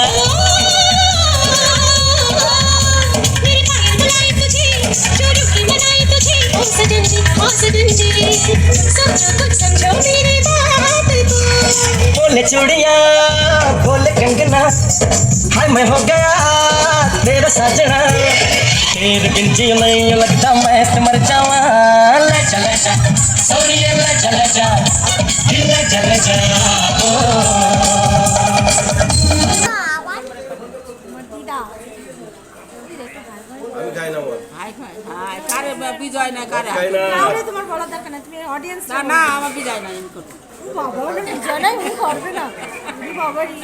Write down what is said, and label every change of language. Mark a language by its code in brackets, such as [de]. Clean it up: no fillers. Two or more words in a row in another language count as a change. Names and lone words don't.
[hi] बोले चूड़िया बोले कंगना, हाय मैं हो गया तेरा साजना, तेरे बिन जी नहीं लगता मैं तो मर जावा। ले चले जा सोनिए, ले चले जा दिल ले चले जा [bn] বিজয় না কারে তোমার বলার দরকার না, তুমি অডিয়েন্স না না আমার বিজয় না আমি করব। বাবা ওটা বিজয় না তুমি করবে না বাবা রে।